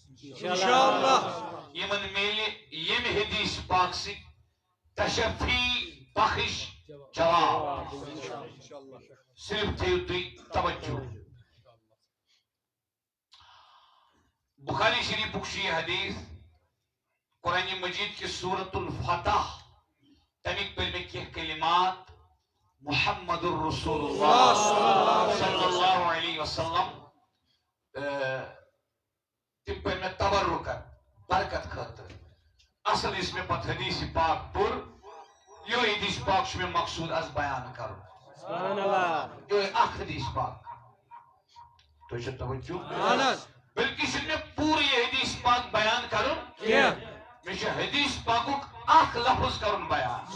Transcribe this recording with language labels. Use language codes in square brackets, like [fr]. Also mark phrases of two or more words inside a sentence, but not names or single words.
[ks] یمن میلہِ ییٚمہِ حدیث پاک سۭتۍ تشفی بخش جواب صرف تھٲیِو تُہۍ توجہ بخاری شریٖفُک چھُ یہِ حدیث قرآنِ مجیٖد کِس سورۃ الفتح تمیُک پٔرۍ مےٚ کینٛہہ کلمات [ar] محمد الرسول اللہ صلی اللہ علیہ وسلم [ks] تِم پٔرۍ مےٚ تبرُکن برکت خٲطرٕ اصل یُس مےٚ پتہٕ حدیث پاک پوٚر یِہوے حدیث پاک چھُ مےٚ مقصوٗد آز بیان کرُن یِہوے اکھ حدیث پاک تُہۍ چھِو توجہ بلکہ چھُنہٕ مےٚ پوٗرٕ یہِ حدیث پاک بیان کرُن مےٚ چھُ حدیث پاکُک اکھ لفظ کرُن بیان